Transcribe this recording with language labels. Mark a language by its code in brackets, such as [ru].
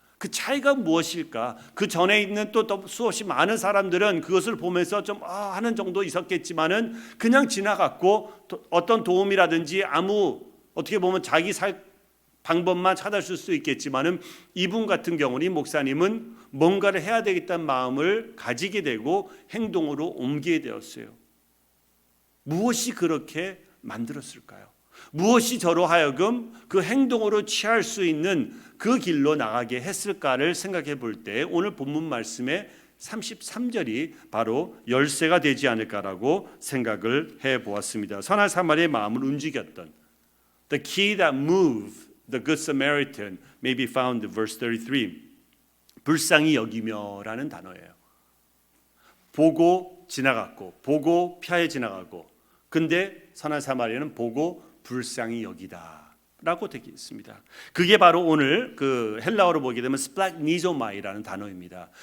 [ko] 그 차이가 무엇일까? 그 전에 있는 또 수없이 많은 사람들은 그것을 보면서 좀 하는 정도 있었겠지만은 그냥 지나갔고 어떤 도움이라든지 아무 어떻게 보면 자기 살 방법만 찾았을 수 있겠지만은 이분 같은 경우는 이 목사님은 뭔가를 해야 되겠다는 마음을 가지게 되고 행동으로 옮기게 되었어요. 무엇이 그렇게 만들었을까요? 무엇이 저로 하여금 그 행동으로 취할 수 있는 그 길로 나가게 했을까를 생각해 볼 때 오늘 본문 말씀의 33절이 바로 열쇠가 되지 않을까라고 생각을 해 보았습니다. 선한 사마리아의 마음을 움직였던 [en] The key that moved the Good Samaritan may be found in verse 33. [ko] 불쌍히 여기며라는 단어예요. 보고 지나갔고 보고 피하여 지나가고 근데 선한 사마리아는 보고 불쌍히 여기다라고 되어 있습니다. 그게 바로 오늘 그 헬라어로 보게 되면 스플라그니조마이라는 단어입니다.